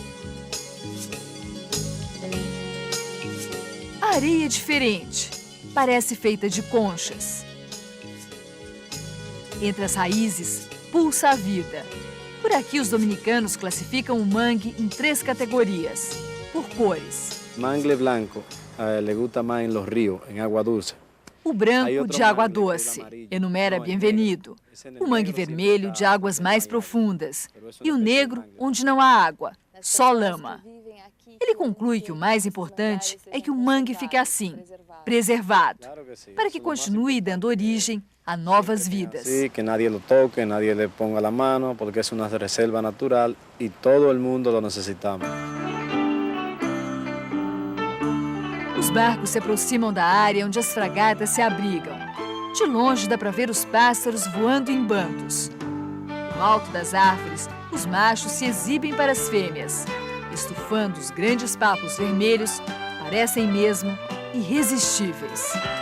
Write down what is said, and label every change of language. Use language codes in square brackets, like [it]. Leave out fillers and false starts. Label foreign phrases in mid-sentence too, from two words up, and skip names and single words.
[pt] A areia é diferente, parece feita de conchas. Entre as raízes, pulsa a vida. Por aqui, os dominicanos classificam o mangue em 3 categorias, por cores. [es] Mangle blanco, le gusta más en los ríos, en agua dulce. [pt] O branco, de água doce, enumera Bienvenido. O mangue vermelho, de águas mais profundas. E o negro, onde não há água, só lama. Ele conclui que o mais importante é que o mangue fique assim, preservado, para que continue dando origem a novas vidas. [es] Sí, que nadie lo toque, nadie le ponga la mano, porque es una reserva natural y todo el mundo lo necesitamos. [pt] Os barcos se aproximam da área onde as fragatas se abrigam. De longe dá para ver os pássaros voando em bandos. No alto das árvores, os machos se exibem para as fêmeas. Estufando os grandes papos vermelhos, parecem mesmo irresistíveis.